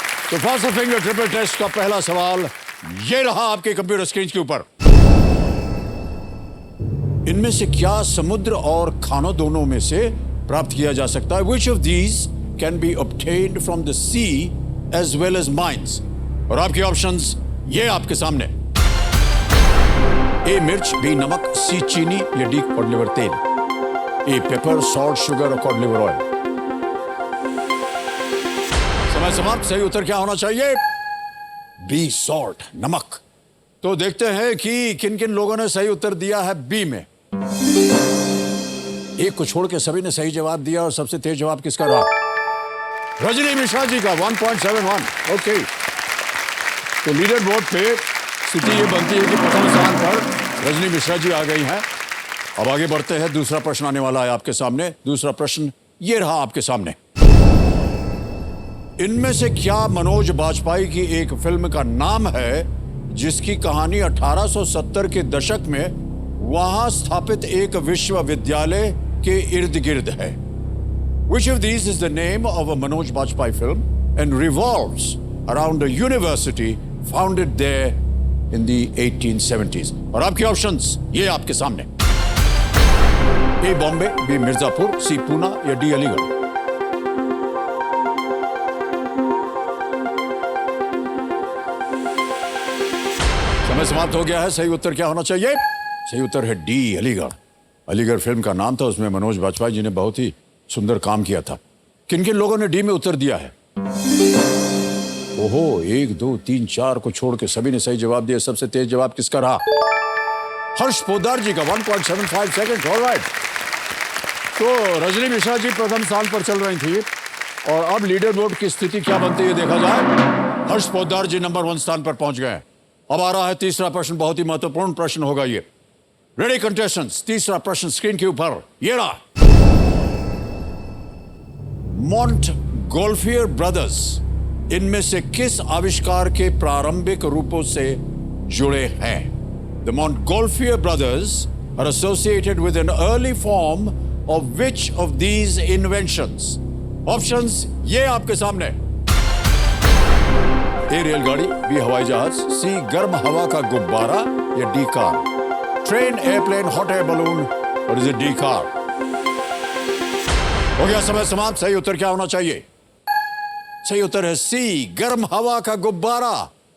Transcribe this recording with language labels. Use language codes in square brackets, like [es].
[hi] तो first finger triple test का पहला सवाल ये रहा आपके कंप्यूटर स्क्रीन के ऊपर। इनमें से क्या समुद्र और खानों दोनों में से प्राप्त किया जा सकता है? [en] Which of these can be obtained from the sea as well as mines? [hi] और आपके ऑप्शंस ये आपके सामने। ए मिर्च, बी नमक, सी चीनी या डी कॉड लिवर तेल। ए [en] Pepper, salt, sugar और cod liver oil. [hi] समय समाप्त। सही उत्तर क्या होना चाहिए? बी सॉल्ट, नमक। तो देखते हैं कि किन किन लोगों ने सही उत्तर दिया है बी में। एक को छोड़ के सभी ने सही जवाब दिया और सबसे तेज जवाब किसका रहा? रजनी मिश्रा जी का 1.71। ओके, तो लीडर बोर्ड पे स्थिति ये बनती है कि प्रथम स्थान पर रजनी मिश्रा जी आ गई हैं। अब आगे बढ़ते हैं। दूसरा प्रश्न आने वाला है आपके सामने। दूसरा प्रश्न ये रहा आपके सामने। इनमें से क्या मनोज बाजपेयी की एक फिल्म का नाम है जिसकी कहानी 1870 के दशक में वहां स्थापित एक विश्वविद्यालय के इर्द गिर्द है? [en] Which of these is the name of a Manoj Bajpayee film and revolves around a university founded there in the 1870s? [hi] और आपके ऑप्शंस ये आपके सामने। ए बॉम्बे, बी मिर्जापुर, सी पूना या डी अलीगढ़। समय समाप्त हो गया है। सही उत्तर क्या होना चाहिए? सही उत्तर है डी अलीगढ़। अलीगढ़ फिल्म का नाम था। उसमें मनोज बाजपेयी जी ने बहुत ही सुंदर काम किया था। किन किन लोगों ने डी में उत्तर दिया है? ओहो, 1 2 3 4 को छोड़ के सभी ने सही जवाब दिया। सबसे तेज जवाब किसका रहा? हर्ष पोद्दार जी का 1.75 सेकंड। ऑलराइट, तो रजनी मिश्रा जी प्रथम स्थान पर चल रही थी और अब लीडर बोर्ड की स्थिति क्या बनती है देखा जाए। हर्ष पोद्दार जी नंबर 1 स्थान पर पहुंच गए। अब आ रहा है तीसरा प्रश्न। बहुत ही महत्वपूर्ण प्रश्न होगा ये। [en] Ready contestants? [hi] तीसरा प्रश्न स्क्रीन के ऊपर ये रहा। मोंटगोल्फियर ब्रदर्स इनमें से किस आविष्कार के प्रारंभिक रूपों से जुड़े हैं? [en] The Montgolfier brothers are associated with an early form of which of these inventions? [hi] Options ये आपके सामने। ए रेलगाड़ी, बी हवाई जहाज, सी गर्म हवा का गुब्बारा या D car. [en] Train, airplane, hot air balloon और is it the car? [hi] हो गया समय समाप्त। सही उत्तर क्या होना चाहिए? सही उत्तर है सी गर्म हवा का गुब्बारा।